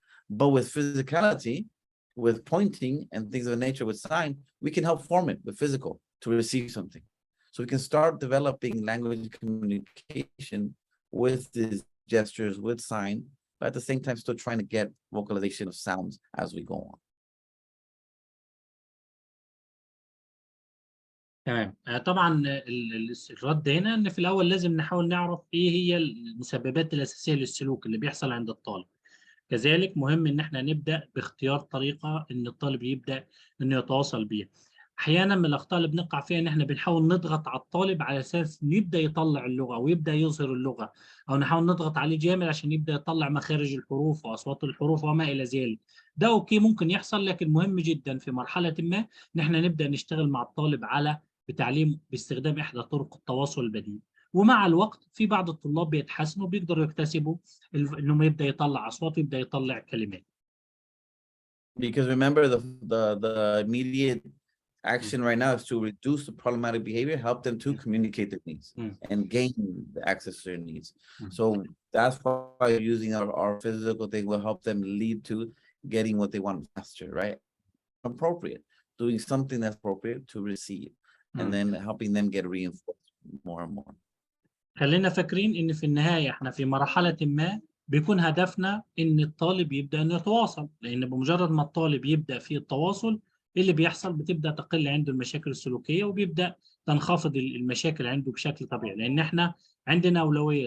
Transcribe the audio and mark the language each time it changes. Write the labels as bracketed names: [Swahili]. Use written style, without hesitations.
[English] But with physicality, with pointing and things of the nature with sign, we can help form it with physical to receive something. So we can start developing language communication with these gestures, with sign, but at the same time still trying to get vocalization of sounds as we go on. [Arabic] تمام. طبعا الرد هنا ان في الاول لازم نحاول نعرف ايه هي المسببات الاساسيه للسلوك اللي بيحصل عند الطالب. كذلك مهم ان احنا نبدا باختيار طريقه ان الطالب يبدا انه يتواصل بيها. احيانا من الاخطاء اللي بنقع فيها ان احنا بنحاول نضغط على الطالب على اساس انه يبدا يطلع اللغه ويبدا يظهر اللغه، او نحاول نضغط عليه جامد عشان يبدا يطلع مخارج الحروف واصوات الحروف وما الى ذلك. ده اوكي ممكن يحصل، لكن مهم جدا في مرحله ما ان احنا نبدا نشتغل مع الطالب على بتعليم باستخدام احدى طرق التواصل البديل. ومع الوقت في بعض الطلاب بيتحسنوا بيقدروا يكتسبوا انهم يبدا يطلع اصوات ويبدا يطلع كلمات. [English] Because remember, the immediate action right now is to reduce the problematic behavior, help them to communicate their needs and gain the access to their needs. So that's why using our physical thing will help them lead to getting what they want faster, right? Appropriate, doing something that's appropriate to receive, and then helping them get reinforced more and more. [Arabic] خلينا فاكرين ان في النهايه احنا في مرحله ما بيكون هدفنا ان الطالب يبدا انه يتواصل، لان بمجرد ما الطالب يبدا في التواصل اللي بيحصل بتبدا تقل عنده المشاكل السلوكيه وبيبدا تنخفض المشاكل عنده بشكل طبيعي، لان احنا عندنا اولويه.